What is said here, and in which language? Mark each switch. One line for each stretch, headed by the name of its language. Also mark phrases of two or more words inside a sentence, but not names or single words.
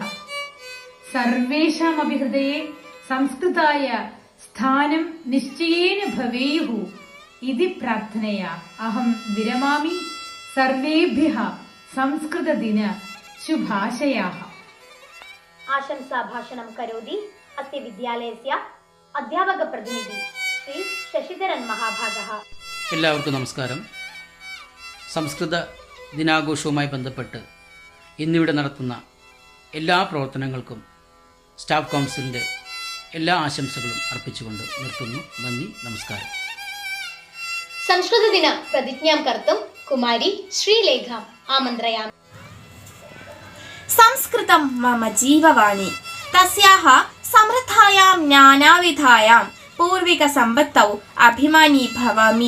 Sanskrit: सर्वेषामपि हृदये संस्कृताय स्थानं निश्चयेन भवेयुः इति प्रार्थनया अहं विरमामि. सर्वेभ्यः संस्कृतदिन शुभाशयाः. आशंसा भाषणं करोति अस्य विद्यालयस्य अध्यापक प्रतिनिधि श्री शशिधरन महाभागः.
Malayalam: എല്ലാവർക്കും നമസ്കാരം. സംസ്കൃത ദിനാഘോഷവുമായി ബന്ധപ്പെട്ട് ഇന്നിവിടെ നടത്തുന്ന എല്ലാ പ്രവർത്തനങ്ങൾക്കും സ്റ്റാഫ് കൗൺസിലിൻ്റെ എല്ലാ ആശംസകളും അർപ്പിച്ചുകൊണ്ട് നിർത്തുന്നു. നന്ദി, നമസ്കാരം.
Sanskrit: संस्कृत दिन प्रतिज्ञां कर्तुं कुमारी श्रीलेखाम् आमन्त्रयामि. संस्कृतं मम जीववाणी, तस्याः समृद्धायां ज्ञानाविधायां पूर्विकसम्पत्तौ अभिमानी भवामि.